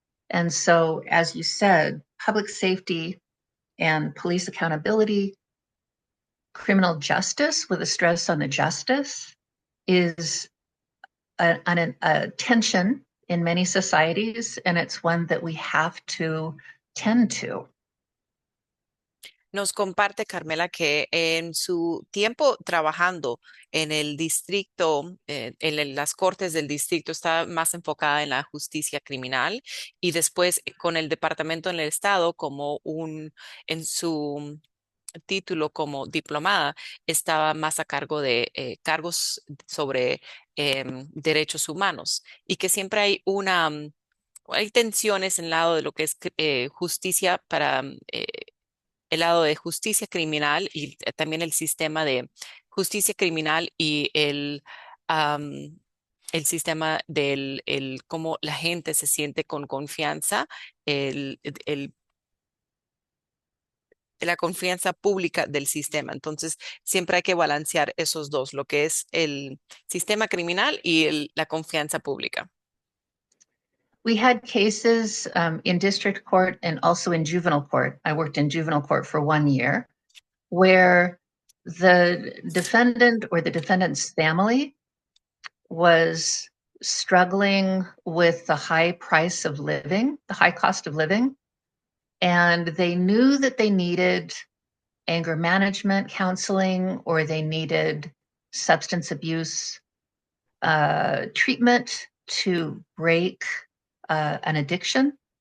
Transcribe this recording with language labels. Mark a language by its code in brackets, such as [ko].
[es] And so, as you said, public safety and police accountability, criminal justice with a stress on the justice is a tension in many societies, and it's one that we have to tend to. Nos comparte Carmela que en su tiempo trabajando en el distrito, las cortes del distrito, está más enfocada en la justicia criminal y después con el departamento en el estado en su título como diplomada, estaba más a cargo de cargos sobre derechos humanos y que siempre hay hay tensiones en el lado de lo que es justicia para el lado de justicia criminal y también el sistema de justicia criminal y el sistema cómo la gente se siente con confianza, el la confianza pública del sistema. Entonces, siempre hay que balancear esos dos, lo que es el sistema criminal y la confianza pública. [en] We had cases in district court and also in juvenile court. I worked in juvenile court for 1 year, where the defendant or the defendant's family was struggling with the high price of living, the high cost of living, and they knew that they needed anger management counseling or they needed substance abuse treatment to break an addiction.